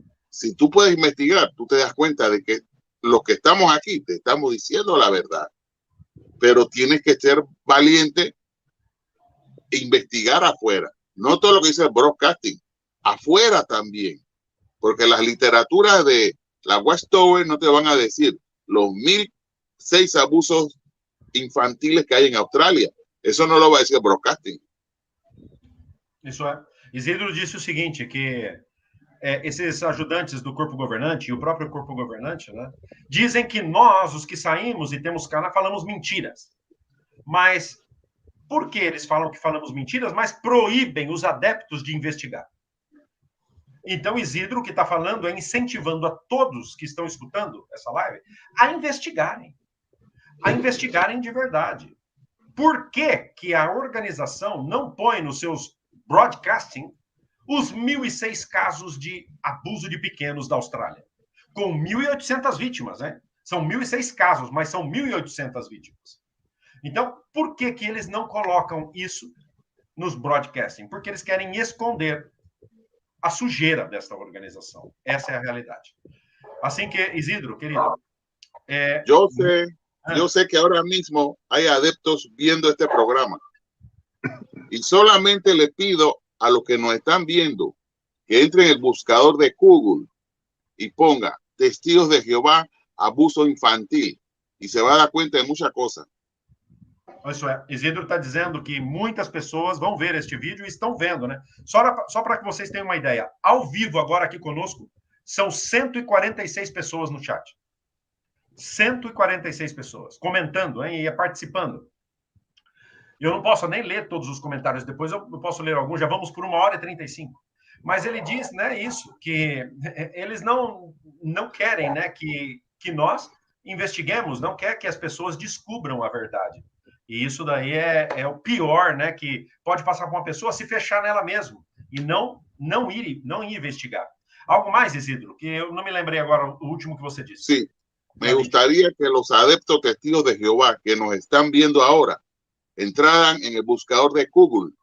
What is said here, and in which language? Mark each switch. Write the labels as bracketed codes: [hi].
[es] Si tú puedes investigar, tú te das cuenta de que los que estamos aquí te estamos diciendo la verdad, pero tienes que ser valiente e investigar afuera. No todo lo que dice el broadcasting, afuera también, porque las literaturas de la Watchtower no te van a decir los 1006 abusos infantiles que hay en Australia. Eso no lo va a decir el broadcasting. [pt] Isso é. Isidro disse o seguinte, que esses ajudantes do corpo governante e o próprio corpo governante, né, dizem que nós, os que saímos e temos canal, falamos mentiras. Mas por que eles falam que falamos mentiras, mas proíbem os adeptos de investigar? Então, Isidro, o que está falando é incentivando a todos que estão escutando essa live a investigarem de verdade. Por que que a organização não põe nos seus broadcasting os 1.006 casos de abuso de pequenos da Austrália, com 1.800 vítimas, né? São 1.006 casos, mas são 1.800 vítimas. Então, por que que eles não colocam isso nos broadcasting? Porque eles querem esconder a sujeira desta organização. Essa é a realidade. Assim que, Isidro, querido... [es] Yo sé que ahora mismo hay adeptos viendo este programa. Y solamente le pido a los que nos están viendo que entren en el buscador de Google y ponga Testigos de Jehová, abuso infantil. Y se va a dar cuenta de muchas cosas. [pt] Isso é, Isidro está dizendo que muitas pessoas vão ver este vídeo e estão vendo, né? Só para que vocês tenham uma ideia, ao vivo agora aqui conosco, são 146 pessoas no chat. 146 pessoas comentando, hein, e participando. Eu não posso nem ler todos os comentários, depois eu posso ler alguns, já vamos por 1h35. Mas ele diz, né, isso, que eles não querem, né, que nós investiguemos, não quer que as pessoas descubram a verdade. E isso daí é o pior, né, que pode passar por uma pessoa se fechar nela mesma e não ir investigar. Algo mais, Isidro, que eu não me lembrei agora o último que você disse. [es] Sí, me gustaría que los adeptos testigos de Jehová que nos están viendo ahora entraran en el buscador de Google.